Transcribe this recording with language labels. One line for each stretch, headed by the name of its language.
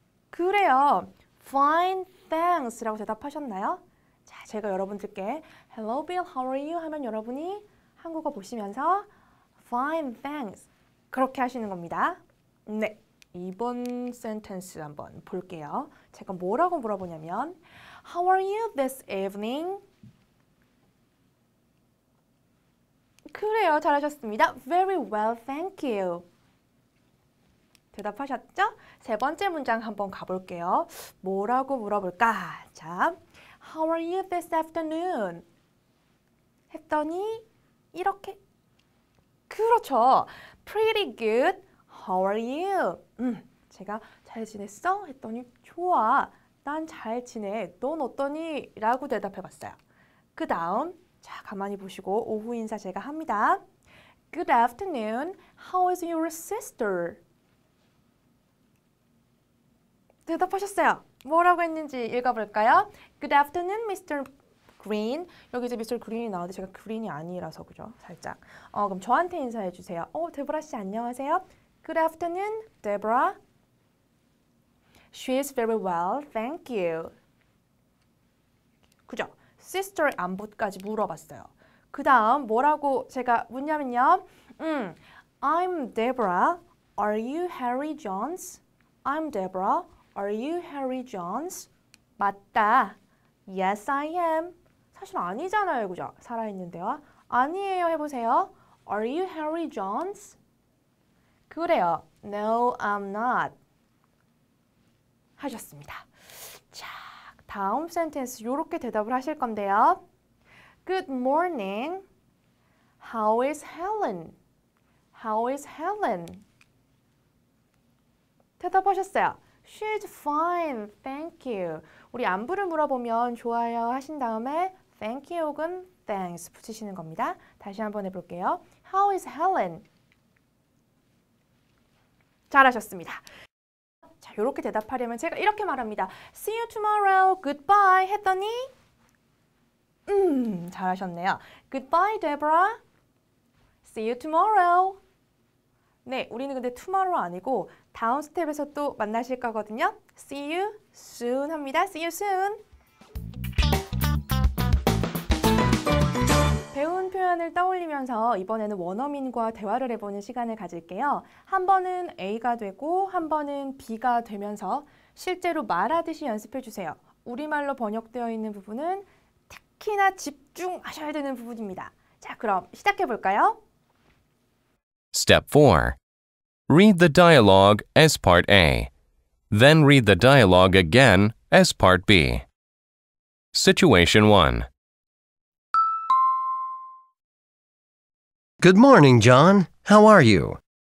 Korean: 그래요.
English: Fine, thanks
Korean: 라고 대답하셨나요? 자, 제가 여러분들께
English: Hello Bill, how are you?
Korean: 하면 여러분이 한국어 보시면서
English: Fine, thanks.
Korean: 그렇게 하시는 겁니다. 네, 이번 센텐스 한번 볼게요. 제가 뭐라고 물어보냐면
English: How are you this evening?
Korean: 그래요, 잘하셨습니다.
English: Very well, thank you.
Korean: 대답하셨죠? 세 번째 문장 한번 가볼게요. 뭐라고 물어볼까?
English: 자, How are you this afternoon?
Korean: 했더니 이렇게 그렇죠.
English: Pretty good. How are you?
Korean: 제가 잘 지냈어? 했더니 좋아. 난 잘 지내. 넌 어떠니? 라고 대답해봤어요. 그 다음 자 가만히 보시고 오후 인사 제가 합니다.
English: Good afternoon. How is your sister?
Korean: 대답하셨어요. 뭐라고 했는지 읽어볼까요?
English: Good afternoon, Mr. Green.
Korean: 여기 이제
English: Mr.
Korean: Green이 나오는데 제가 그린이 아니라서 그죠? 살짝. 그럼 저한테 인사해 주세요. 데보라 씨 안녕하세요.
English: Good afternoon, Deborah. She is very well, thank you.
Korean: 그죠? Sister 안부까지 물어봤어요. 그 다음 뭐라고 제가 묻냐면요.
English: I'm Deborah. Are you Harry Jones? I'm Deborah. Are you Harry Jones?
Korean: 맞다.
English: Yes, I am.
Korean: 사실 아니잖아요, 그죠? 살아있는데요. 아니에요 해보세요.
English: Are you Harry Jones?
Korean: 그래요.
English: No, I'm not.
Korean: 하셨습니다. 자, 다음 센텐스 이렇게 대답을 하실 건데요.
English: Good morning. How is Helen? How is Helen?
Korean: 대답하셨어요.
English: She's fine, thank you.
Korean: 우리 안부를 물어보면 좋아요 하신 다음에 thank you 혹은 thanks 붙이시는 겁니다. 다시 한번 해볼게요.
English: How is Helen?
Korean: 잘하셨습니다. 자, 이렇게 대답하려면 제가 이렇게 말합니다.
English: See you tomorrow, goodbye
Korean: 했더니 잘하셨네요.
English: Goodbye, Deborah. See you tomorrow.
Korean: 네, 우리는 근데 tomorrow 아니고 다음 스텝에서 또 만나실 거거든요.
English: See you soon
Korean: 합니다.
English: See you soon.
Korean: 배운 표현을 떠올리면서 이번에는 원어민과 대화를 해보는 시간을 가질게요. 한 번은 A가 되고 한 번은 B가 되면서 실제로 말하듯이 연습해 주세요. 우리말로 번역되어 있는 부분은 특히나 집중하셔야 되는 부분입니다. 자, 그럼 시작해 볼까요?
English: Step 4. Read the dialogue as Part A. Then read the dialogue again as Part B. Situation 1. Good morning, John. How are you?